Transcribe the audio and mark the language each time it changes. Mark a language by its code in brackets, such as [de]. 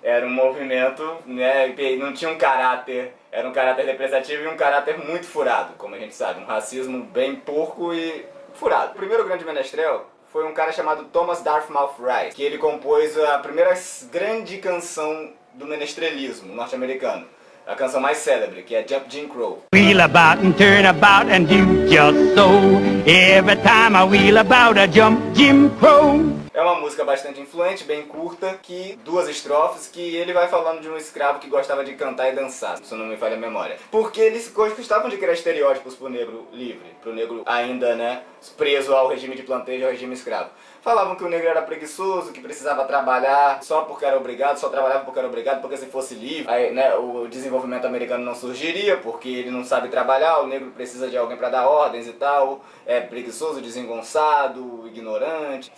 [pt] Era um movimento, né, que não tinha um caráter, era um caráter depreciativo e um caráter muito furado, como a gente sabe, um racismo bem porco e furado. O primeiro grande menestrel foi um cara chamado Thomas Dartmouth Rice, que ele compôs a primeira grande canção do menestrelismo norte-americano. a canção mais célebre, que é Jump Jim Crow. [en] Wheel about and turn about and do just so. Every time I wheel about I jump Jim Crow. [pt] É uma música bastante influente, bem curta, que 2 estrofes, que ele vai falando de um escravo que gostava de cantar e dançar, se não me falha a memória. Porque eles gostavam de criar estereótipos pro negro livre, pro negro ainda, né, preso ao regime de plantejo, ao regime escravo. Falavam que o negro era preguiçoso, que precisava trabalhar só porque era obrigado, só trabalhava porque era obrigado, porque se fosse livre, aí, né, o desenvolvimento americano não surgiria, porque ele não sabe trabalhar, o negro precisa de alguém para dar ordens e tal, é preguiçoso, desengonçado, ignorante.